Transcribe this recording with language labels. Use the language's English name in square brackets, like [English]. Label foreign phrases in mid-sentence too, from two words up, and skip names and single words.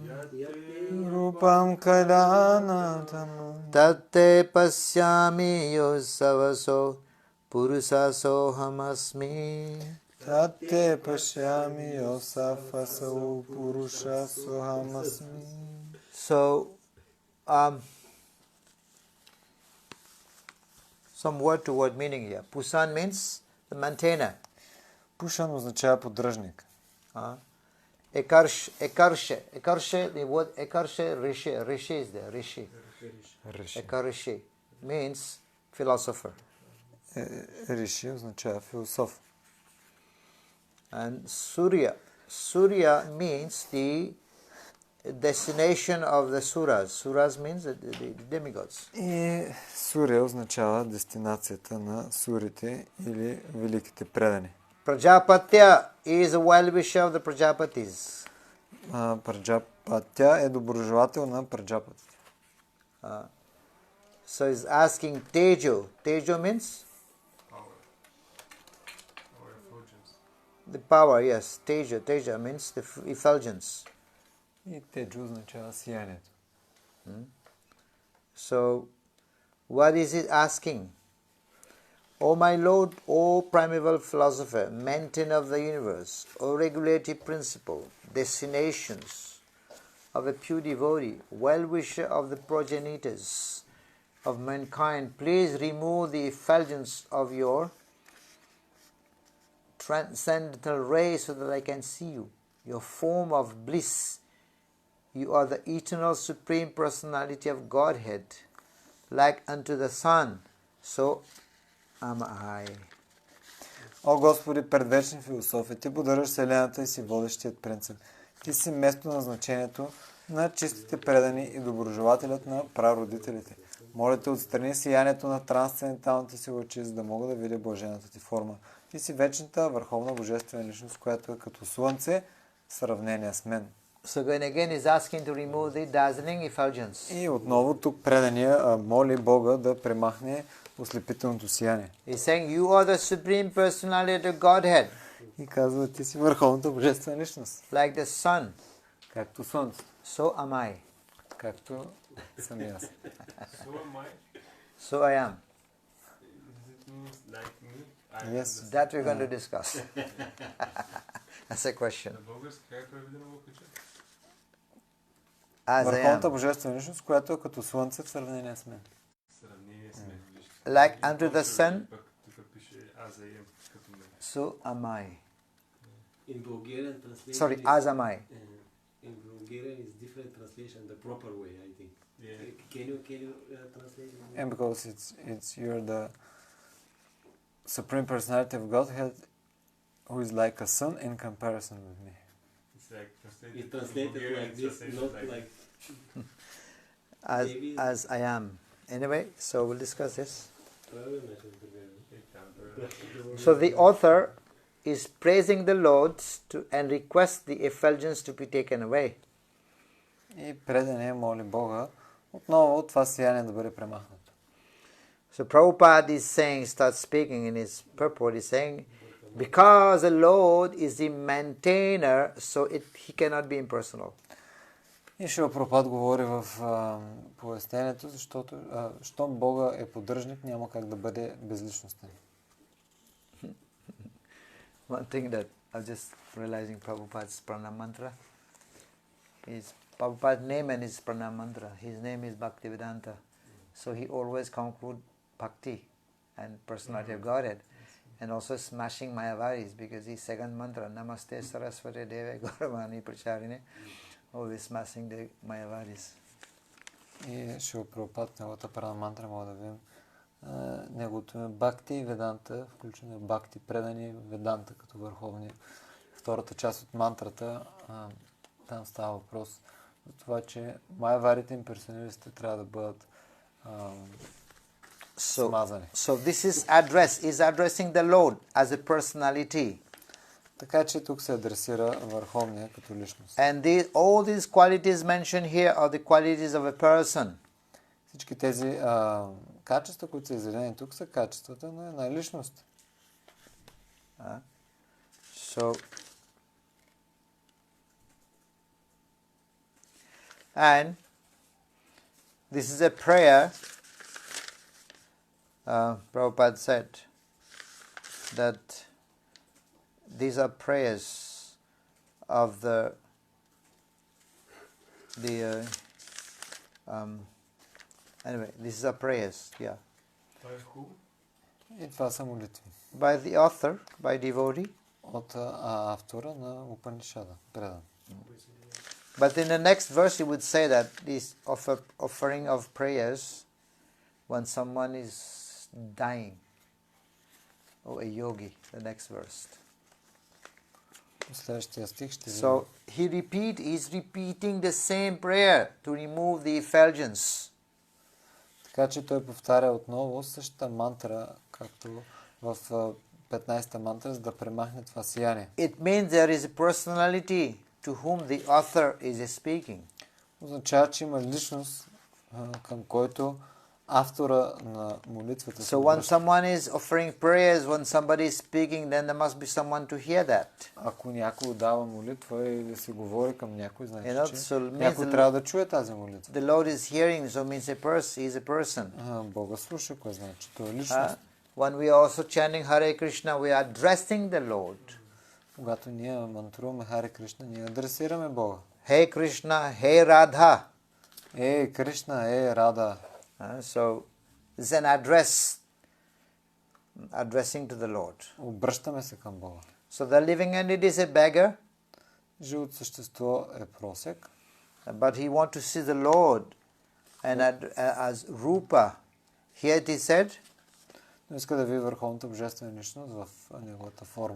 [Sanskrit] रूपं कल्याणतमम् तत्ते पश्यामि योऽसावसौ पुरुषः सोऽहमस्मि. तत्ते पश्यामि योऽसावसौ पुरुषः सोऽहमस्मि. [English] So, some word-to-word meaning here. Pusan means the maintainer. [Bulgarian] Пушан означава поддръжник. [English] Ekarshe, the word ekarshe, rishi is there, rishi. Ekarshe means philosopher. [Bulgarian] Риши означава философ. [English] And Surya means the destination of the Suras. Suras means the demigods. [Bulgarian] И Суря означава дестинацията на сурите или великите предани. [English] Prajapatya is a well-wisher of the Prajapatis. [Bulgarian] Праджапатя е доброжелател на праджапатите. [English] So he's asking Tejo. Tejo means? Power effulgence. The power, yes. Teja means the effulgence. [Bulgarian] И Теджо означава сиянието. [English] So, what is it asking? O my Lord, O primeval philosopher, maintainer of the universe, O regulative principle, destinations of a pure devotee, well-wisher of the progenitors of mankind, please remove the effulgence of your transcendental rays so that I can see you, your form of bliss. You are the eternal supreme personality of Godhead, like unto the sun, so am I. [Bulgarian] О Господи, предвечни философи, Ти поддържаш Вселената и си водещият принцип. Ти си место на значението на чистите предани и доброжелателят на прародителите. Моля Те, отстрани сиянието на трансценденталните си лъчи, за да мога да видя блажената Ти форма. Ти си вечната върховна божествена личност, която е като слънце в сравнение с мен. [English] So again is asking to remove the dazzling effulgence. [Bulgarian] И отново тук предания моли Бога да премахне ослепителното сияние. [English] He's saying, you are the supreme personality of Godhead. [Bulgarian] И казва, Ти си върховната божествена личност. [English] Like the sun, [Bulgarian] Както слънце. [English] so am I. [Bulgarian] Както съм и аз. [English] So am I? So I am. Does it mean like me? Yes. That we're going to discuss. That's a question. [Bulgarian] На български как е преведено го кажа? [English] As I [Bulgarian] Върховната [English] am. [Bulgarian] божествена личност, която е като слънце в сравнение с мен. Сравнение с мен. [English] Like unto the sun, [Bulgarian] Пък тук пише аз am като мен. [English] so am I. In Bulgarian translation. Sorry, is- as am I. In Bulgarian is different translation, the proper way, I think. Yeah. Can you translate it? And because it's you're the supreme personality of Godhead who is like a sun in comparison with me. It's like translated, It translated Bulgarian, like this, translated not like like As I am. Anyway, so we'll discuss this. So the author is praising the Lord and requests the effulgence to be taken away. [Bulgarian] И предание моли Бога отново това сияние да бъде премахнато. [English] So Prabhupada is saying, starts speaking in his purport, he's saying, because the Lord is the maintainer, so he cannot be impersonal. [Bulgarian] И Шрила Прабхупад говори в пояснението, защото щом Бога е поддръжник, няма как да бъде безличностен. [English] One thing that I'm just realizing Prabhupada's pranam mantra is Prabhupada's name and his pranam mantra. His name is Bhaktivedanta. So he always concludes bhakti and personality of Godhead. And also smashing Mayavaris, because his second mantra, [Sanskrit] नमस्ते सारस्वते देवे गौरवाणी प्रचारिणे, [English] always smashing the Mayavaris. [Bulgarian] И Шрила Прабхупад, неговата първа мантра, мога да видим неговото име Бхакти и Веданта, включено Бхакти, предани Веданта като върховни. Втората част от мантрата, там става въпрос за това, че майаварите имперсоналистите трябва да бъдат смазани. [English] So this is addressing the Lord as a personality. [Bulgarian] Така че тук се адресира върховния като личност. [English] And all these qualities mentioned here are the qualities of a person. [Bulgarian] Всички тези качества, които са изредени тук, са качествата на една личност. [English] And this is a prayer. Prabhupada said that these are prayers of anyway, these are prayers, yeah. By who? [Bulgarian] И това са молитви. [English] By the author, by devotee. [Bulgarian] От автора на Упанишада, предан. [English] But in the next verse he would say that this offering of prayers when someone is dying. Oh, a yogi, the next verse. [Bulgarian] Следващия стих ще [English] So he's repeating the same prayer to remove the effulgence. [Bulgarian] Така че той повтаря отново същата мантра, както в 15-та мантра, за да премахне това сияние. [English] It means there is a personality to whom the author is speaking. [Bulgarian] Означава, че има личност, към който автора на молитвата се [English] So when someone is offering prayers, when somebody is speaking, then there must be someone to hear that. [Bulgarian] Ако някой дава молитва или се говори към някой, значи, че [English] So [Bulgarian] някой трябва да чуе тази молитва. [English] The Lord is hearing, so means he is a person. [Bulgarian] Бога слуша, кое значи, че той е личност. [English] When we are also chanting Hare Krishna, we are addressing the Lord. [Bulgarian] Когато ние мантруваме Харе Кришна, ние адресираме Бога. [English] Hey Krishna, hey Radha. [Bulgarian] Е, Кришна, е, Рада. [English] So it's an addressing to the Lord. [Bulgarian] Обръщаме се към Бога. [English] So the living entity is a beggar. [Bulgarian] Живото същество е просек. [English] But he wants to see the Lord and as Rupa. Here it is said. [Bulgarian] Но иска да види върховната божествена личност в неговата форма.